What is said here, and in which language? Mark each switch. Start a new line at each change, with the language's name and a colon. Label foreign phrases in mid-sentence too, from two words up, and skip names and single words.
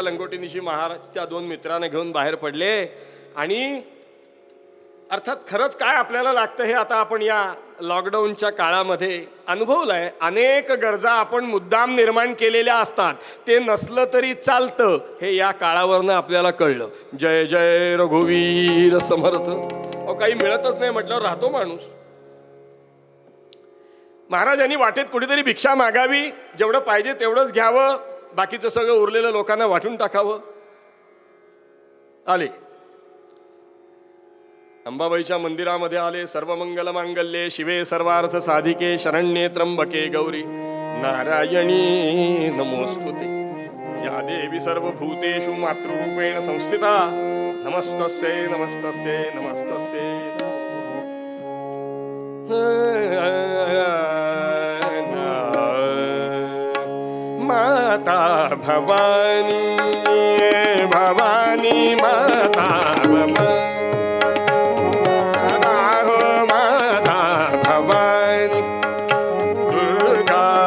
Marathi: लंगोटीनिशी महाराजच्या दोन मित्रांना घेऊन बाहेर पडले आणि अर्थात खरंच काय आपल्याला लागतं हे आता आपण या लॉकडाऊनच्या काळामध्ये अनुभवलंय अनेक गरजा आपण मुद्दाम निर्माण केलेल्या असतात ते नसलं तरी चालतं हे या काळावरनं आपल्याला कळलं जय जय रघुवीर समर्थ अहो काही मिळतच नाही म्हटल्यावर राहतो माणूस महाराजांनी वाटेत कुठेतरी भिक्षा मागावी जेवढं पाहिजे तेवढंच घ्यावं बाकीचं सगळं उरलेलं लोकांना वाटून टाकावं आले अंबाबाईच्या मंदिरामध्ये आले
Sanskrit: सर्वमंगल मांगल्ये शिवे सर्वार्थ साधिके शरण्ये त्र्यंबके गौरी नारायणी नमोस्तुते या देवी सर्वभूतेषु मातृरूपेण संस्थिता नमस्तस्यै नमस्तस्यै नमस्तस्यै
Marathi: माता भवानी भवानी माता भवानी माता भवानी दुर्गा